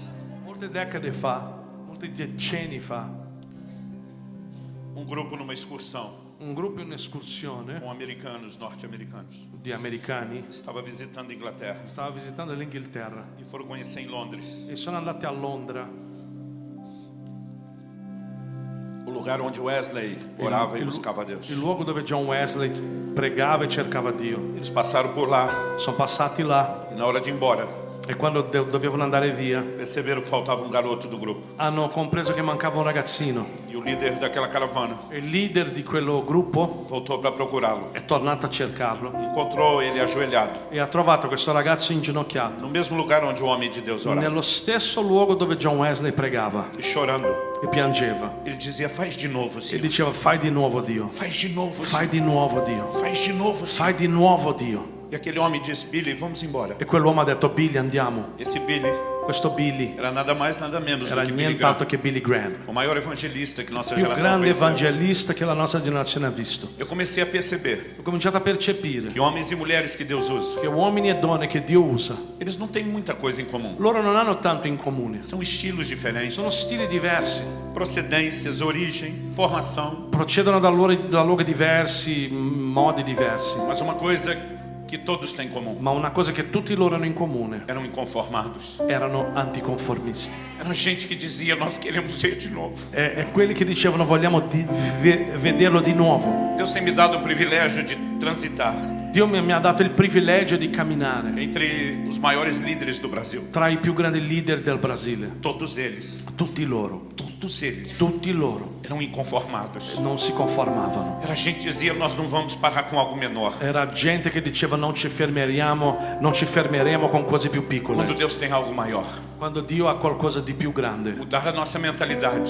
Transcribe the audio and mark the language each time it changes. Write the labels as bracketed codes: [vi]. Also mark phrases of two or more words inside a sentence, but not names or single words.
[it] Molte decadi fa, molti decenni fa, [pt] grupo numa excursão [it] un gruppo in escursione [pt] com americanos, norte-americanos, [it] di americani [pt] estava visitando a Inglaterra [it] stava visitando l'Inghilterra [pt] e foram conhecer em Londres [it] e sono andati a Londra, [pt] o lugar onde Wesley orava e buscava Deus. [it] il luogo dove John Wesley pregava e cercava Dio. [pt] Eles passaram por lá [it] Sono passati là [pt] e na hora de ir embora [it] e quando dovevano andare via [pt] perceberam que faltava um garoto do grupo. [it] hanno compreso che mancava un ragazzino [pt] E o líder daquela caravana [it] e il leader di quello gruppo [pt] voltou para procurá-lo. [it] è tornato a cercarlo [pt] Encontrou ele ajoelhado [it] e ha trovato questo ragazzo inginocchiato [pt] no mesmo lugar onde o homem de Deus orava [it] nello stesso luogo dove John Wesley pregava [pt] e chorando. [it] e piangeva [pt] Ele dizia: faz de novo, [it] e [pt] Senhor. [it] diceva: fai di nuovo Dio, [pt] Faz de novo, [it] fai [pt] Senhor. [it] di nuovo Dio, [pt] Faz de novo, Senhor. [it] fai di nuovo Dio. [pt] E aquele homem disse: Billy, vamos embora. [it] E quell'uomo ha detto: Billy, andiamo. [pt] Esse Billy [it] Questo Billy [pt] era nada mais, nada menos [it] era [pt] do que Billy [it] nient'altro [pt] Graham, [it] che Billy Graham, [pt] o maior evangelista que nossa [it] il più [pt] geração [it] grande [pt] conheceu. [it] evangelista che la nostra generazione ha visto. [pt] Eu comecei a perceber [it] Ho cominciato a percepire [pt] que homens e mulheres que Deus usa, [it] che uomini e donne che Dio usa, [pt] eles não têm muita coisa em comum. [it] loro non hanno tanto in comune, [pt] São estilos diferentes, [it] sono stili diversi, [pt] procedências, origem, formação, [it] procedono da luoghi diversi, modi diversi, [pt] mas uma coisa que todos têm em comum: [it] ma una cosa che tutti loro hanno in comune: [pt] eram inconformados. [it] erano anticonformisti. [pt] Era gente que dizia: nós queremos ver de novo. [it] E quelli che dicevano: vogliamo vederlo di nuovo. [pt] Deus tem me dado o privilégio de transitar [it] Dio mi ha dato il privilegio di camminare [pt] entre os maiores líderes do Brasil. [it] tra i più grandi leader del Brasile. [pt] Todos eles [it] Tutti loro [pt] eram inconformados. [it] non si conformavano. [pt] Era gente que dizia: nós não vamos parar com algo menor. [it] Era gente che diceva: non ci fermeremo con cose più [pt] Quando [it] piccole. [pt] Deus tem algo maior, [it] Quando Dio ha qualcosa di più grande, [pt] mudar a nossa mentalidade